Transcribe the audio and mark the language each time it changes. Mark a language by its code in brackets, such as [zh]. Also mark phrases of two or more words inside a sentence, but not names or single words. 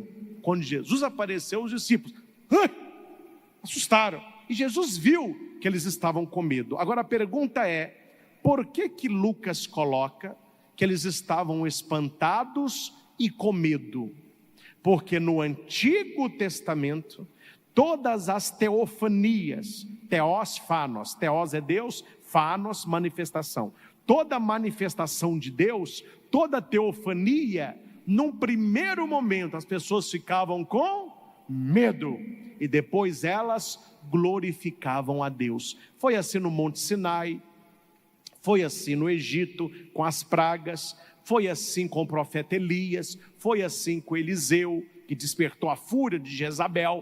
[pt] Quando Jesus apareceu, os discípulos assustaram, e Jesus viu que eles estavam com medo. Agora a pergunta é: por que Lucas coloca que eles estavam espantados e com medo? Porque no Antigo Testamento, todas as teofanias, teos, fanos, teos é Deus, fanos, manifestação, toda manifestação de Deus, toda teofania, num primeiro momento as pessoas ficavam com medo, e depois elas glorificavam a Deus. Foi assim no Monte Sinai, foi assim no Egito com as pragas, foi assim com o profeta Elias, foi assim com Eliseu, que despertou a fúria de Jezabel.